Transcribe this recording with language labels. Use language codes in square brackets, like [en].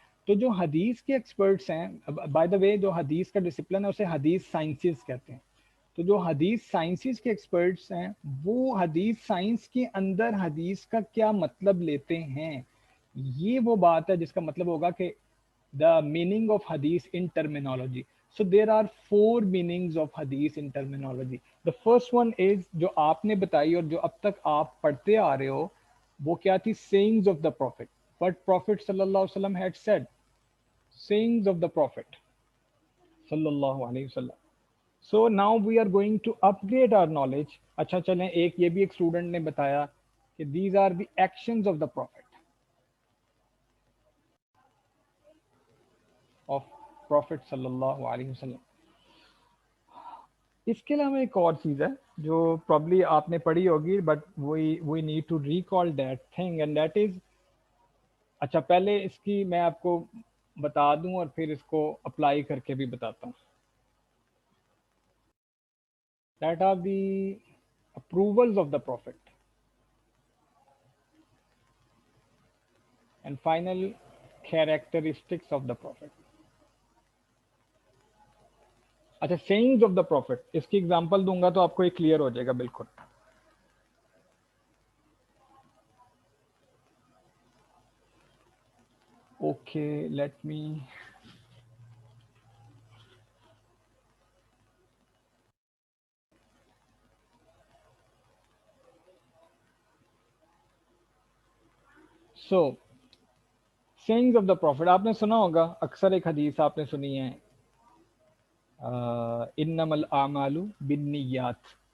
[ur] تو جو حدیث کے ایکسپرٹس ہیں، بائی دا وے جو حدیث کا ڈسپلن ہے اسے حدیث سائنسز کہتے ہیں. تو جو حدیث سائنسز کے ایکسپرٹس ہیں وہ حدیث سائنس کے اندر حدیث کا کیا مطلب لیتے ہیں، یہ وہ بات ہے جس کا مطلب ہوگا کہ [en] the meaning of hadith in terminology. So there are four meanings of hadith in terminology. The first one is [ur] جو آپ نے بتائی اور جو اب تک آپ پڑھتے آ رہے ہو وہ کیا تھی؟ [en] sayings of the prophet. What prophet صلی اللہ علیہ وسلم had said. sayings of the prophet صلی اللہ علیہ وسلم. So now we are going to upgrade our knowledge. [ur] اچھا چلیں، ایک یہ بھی ایک اسٹوڈنٹ نے بتایا کہ [en] these are the actions of the prophet. of Prophet صلی اللہ علیہ وسلم. [ur] اس کے علاوہ ایک اور چیز ہے جو پرابلی آپ نے پڑھی ہوگی، [en] but we need to recall that thing and that is, [ur] اچھا پہلے اس کی میں آپ کو بتا دوں اور پھر اس کو اپلائی کر کے بھی بتاتا ہوں. [en] That are the approvals of the prophet and final characteristics of the prophet. [ur] اچھا [en] sayings of the prophet، [ur] اس کی ایگزامپل دوں گا تو آپ کو یہ کلیئر ہو جائے گا بالکل. [en] okay let me so sayings of the prophet [ur] آپ نے سنا ہوگا، اکثر ایک حدیث آپ نے سنی ہے، انما الاعمال بالنیات.